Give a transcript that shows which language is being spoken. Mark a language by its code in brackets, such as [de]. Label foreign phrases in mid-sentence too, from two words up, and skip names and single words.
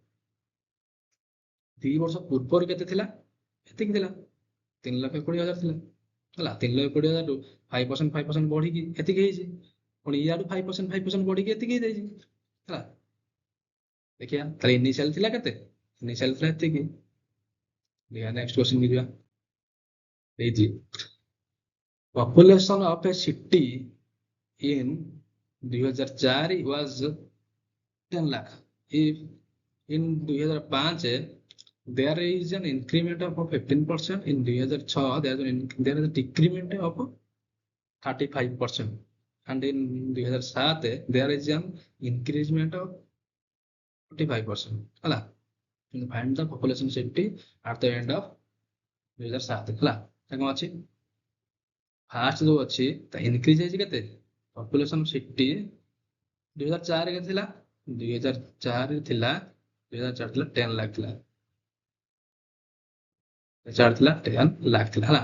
[or] 2 ବର୍ଷ ପୂର୍ବରୁ କେତେ ଥିଲା ଏତିକି ଥିଲା 3,20,000 ଥିଲା ହେଲା 3,20,000 ରୁ 5% ବଢିକି ଏତିକି ହେଇଛି ପୁଣି ଇଆଡୁ 5% ବଢିକି ଏତିକି ହେଇଯାଇଛି ହେଲା। ଦେଖିବା ତାହେଲେ ଇନିସିଆଲ ଥିଲା କେତେ ଇନିସିଆଲ ଥିଲା ଏତିକି। [en] next question [or] କି ଯିବା ହେଇଛି [en] population of a city in 2004 was 10 lakh if in 2005 there is an increment of 15%, in 2006 there is a decrement of 35%, and in 2007 there is an increasement of 45% ହେଲା। find the population safety at the end of 2007 ହେଲା। [or] କଣ ଅଛି ଫାଷ୍ଟ ଯୋଉ ଅଛି ତା ଇନକ୍ରିଜ ହେଇଛି କେତେ ପପୁଲେସନ ସିଟି 2004 କେତେ ଥିଲା 2004 ଥିଲା 2004 ଥିଲା 10 ଲାખ ଥିଲା 2004 ଥିଲା 10 ଲାख ଥିଲା ହେଲା।